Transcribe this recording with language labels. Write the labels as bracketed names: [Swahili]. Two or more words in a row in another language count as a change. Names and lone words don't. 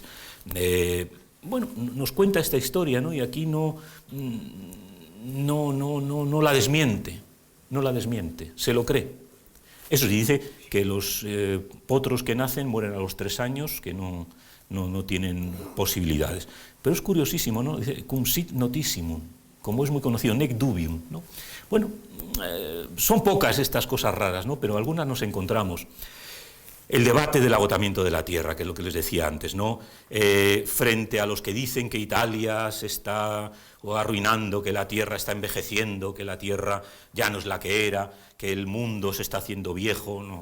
[Spanish] Bueno, nos cuenta esta historia, ¿no?, y aquí no la desmiente, se lo cree. Eso sí, dice que los potros que nacen mueren a los 3 años, que no tienen posibilidades. Pero es curiosísimo, ¿no? Dice, [Latin] cum sit notissimum, [Spanish] como es muy conocido, [Latin] nec dubium, [Spanish] ¿no? Bueno, son pocas estas cosas raras, ¿no?, pero algunas nos encontramos. El debate del agotamiento de la tierra, que es lo que les decía antes, ¿no? Frente a los que dicen que Italia se está arruinando, que la tierra está envejeciendo, que la tierra ya no es la que era, que el mundo se está haciendo viejo, no.